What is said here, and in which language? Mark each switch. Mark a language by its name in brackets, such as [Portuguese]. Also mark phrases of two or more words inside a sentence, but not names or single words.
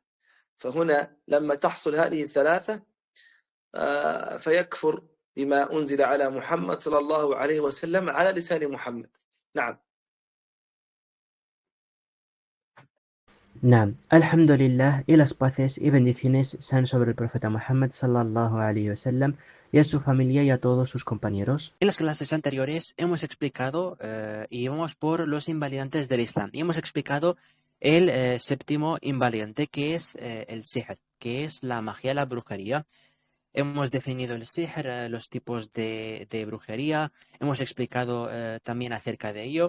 [Arabic] فهنا لما تحصل هذه الثلاثة فيكفر بما أنزل على محمد صلى الله عليه وسلم على لسان محمد. نعم. نعم، الحمد لله, [Spanish] y las paces y bendiciones sean sobre el profeta Muhammad [Arabic] صلى الله عليه وسلم [Spanish] y a su familia y a todos sus compañeros. En las clases anteriores hemos explicado y íbamos por los invalidantes del Islam y hemos explicado el séptimo invalidante, que es el sihr, que es la magia, la brujería. Hemos definido el sihr, los tipos de brujería, hemos explicado también acerca de ello.